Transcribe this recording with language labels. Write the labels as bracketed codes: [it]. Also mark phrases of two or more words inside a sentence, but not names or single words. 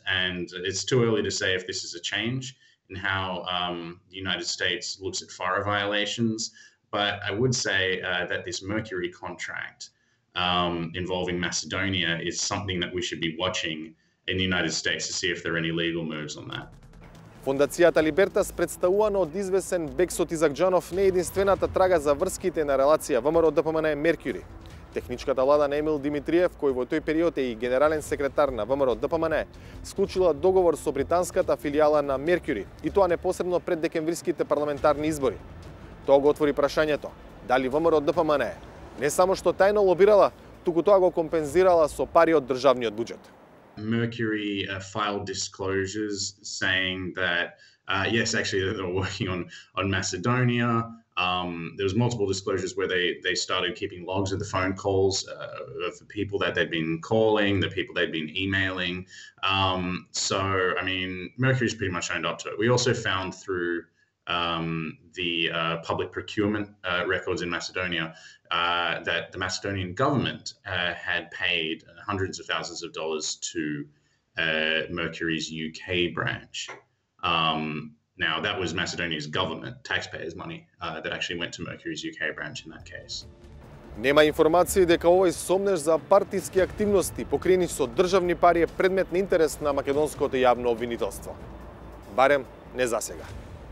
[en] And it's too early to say if this is a change in how the United States looks at FARA violations. But I would say that this Mercury contract involving Macedonia is something that we should be watching in the United States to see if there are any legal moves on that. [mk] Фондацијата Либертас, представувана од извесен Бексот Изакџанов, не е единствената трага за врските на релација ВМРО ДПМН Меркюри. Техничката влада на Емил Димитриев, кој во тој период е и генерален секретар на ВМРО ДПМН, склучила договор со британската филијала на Меркюри, и тоа непосредно пред декемвриските парламентарни избори. Тоа го отвори прашањето дали ВМРО ДПМН не само што тајно лобирала, туку тоа го компензирала со пари од државниот буџет. [en] Mercury filed disclosures saying that yes, actually they were working on Macedonia. There was multiple disclosures where they started keeping logs of the phone calls of the people that they'd been calling, the people they'd been emailing. So, I mean, Mercury's pretty much owned up to it. We also found through the public procurement records in Macedonia that the Macedonian government had paid hundreds of thousands of dollars to Mercury's UK branch. Now, that was Macedonia's government, taxpayers' money, that actually went to Mercury's UK branch in that case. [mk] Нема информации дека овој сомнеж за партиски активности покриени со државни пари е предмет на интерес на македонското јавно обвинителство. Барем не засега.